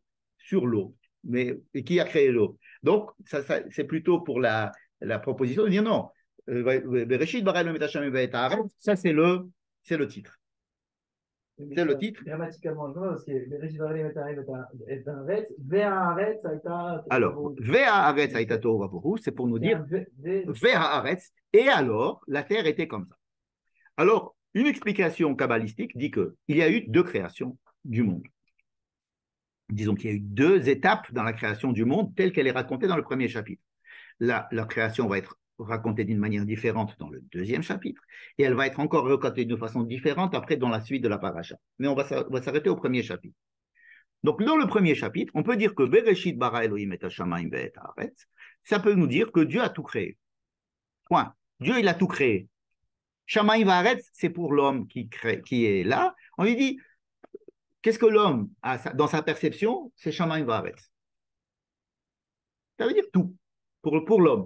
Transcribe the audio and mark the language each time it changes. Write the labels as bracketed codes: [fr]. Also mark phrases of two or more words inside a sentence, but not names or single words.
[fr] Mais et qui a créé l'eau? Donc, c'est plutôt pour la proposition de dire non. Ça, c'est le titre. C'est le titre. Grammaticalement, je vois, parce que les Rishis Varim est un Retz, Ve'aretz a été. Alors, [he] והארץ היתה תהו ובהו, [fr] c'est pour nous dire Ve'haaretz, et alors, la terre était comme ça. Alors, une explication kabbalistique dit qu'il y a eu deux créations du monde. Disons qu'il y a eu deux étapes dans la création du monde, telle qu'elle est racontée dans le premier chapitre. La création va être racontée d'une manière différente dans le deuxième chapitre, et elle va être encore racontée d'une façon différente après dans la suite de la paracha. Mais on va s'arrêter au premier chapitre. Donc, dans le premier chapitre, on peut dire que [he] בראשית ברא אלהים את השמים ואת הארץ, [fr] ça peut nous dire que Dieu a tout créé. Point. Dieu, il a tout créé. [he] שמים והארץ, [fr] c'est pour l'homme qui est là. On lui dit, qu'est-ce que l'homme a dans sa perception? C'est [he] שמים והארץ. [fr] Ça veut dire tout pour l'homme.